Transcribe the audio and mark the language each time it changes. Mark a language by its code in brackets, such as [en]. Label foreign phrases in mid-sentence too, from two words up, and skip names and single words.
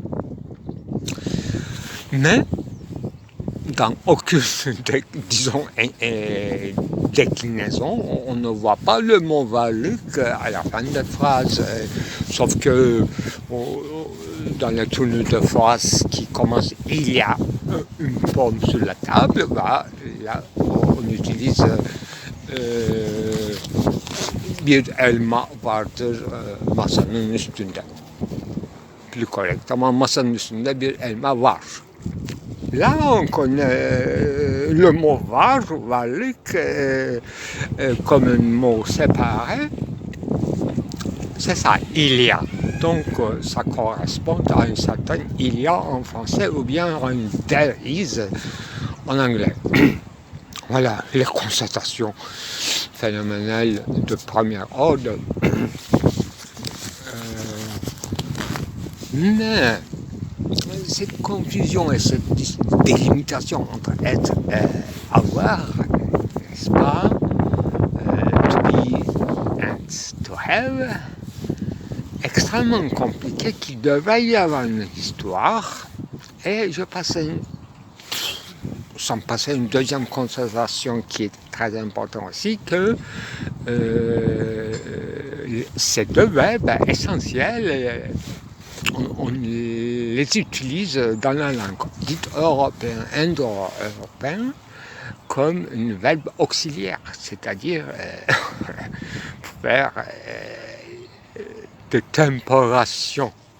[fr] Mais dans aucune, disons, déclinaison, on ne voit pas le mot varlık à la fin de la phrase, sauf que dans la tournure de phrase qui commence « il y a une pomme sur la table », bah, là on utilise [tr] bir elma vardır masanın üstünde. [fr] Plus correctement, [tr] masanın üstünde bir elma var. [fr] Là, on connaît le mot varlık, comme un mot séparé. C'est ça, il y a. Donc, ça correspond à un certain il y a en français ou bien à un [en] there is [fr] en anglais. Voilà les constatations phénoménales de premier ordre. Mais cette confusion et cette délimitation entre être et avoir, n'est-ce pas, [en] to be and to have, [fr] extrêmement compliqué, qu'il devrait y avoir une histoire, et je passe sans passer une deuxième constatation qui est très importante aussi, que ces deux verbes essentiels, on les utilise dans la langue dite européenne, indo-européenne, comme un verbe auxiliaire, c'est-à-dire pour faire de temporation.